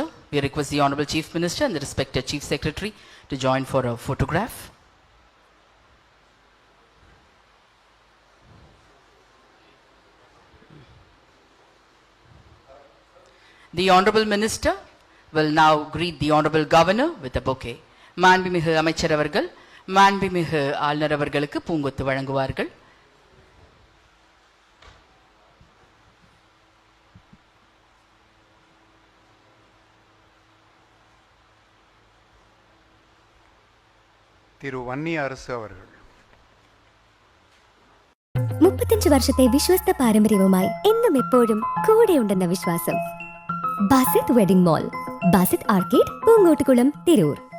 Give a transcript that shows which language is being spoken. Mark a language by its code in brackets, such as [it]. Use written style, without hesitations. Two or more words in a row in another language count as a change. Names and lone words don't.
[en] We request the Honorable Chief Minister and the respected Chief Secretary to join for a photograph. The Honorable Minister will now greet the Honorable Governor with a bouquet. [ta] மாண்புமிகு அமைச்சர் அவர்கள் மாண்புமிகு ஆளுநர் அவர்களுக்கு பூங்கொத்து வழங்குவார்கள். திரு வன்னி அரசு அவர்கள் [ml] 35 വർഷത്തെ വിശ്വസ്ത പാരമ്പര്യവുമായി എന്നും എപ്പോഴും കൂടെയുണ്ടെന്ന വിശ്വാസം. ബാസിത് വെഡിംഗ് മോൾ, ബാസിത് ആർക്കേഡ്, പൂങ്കോട്ടുകുളം, തിരൂർ.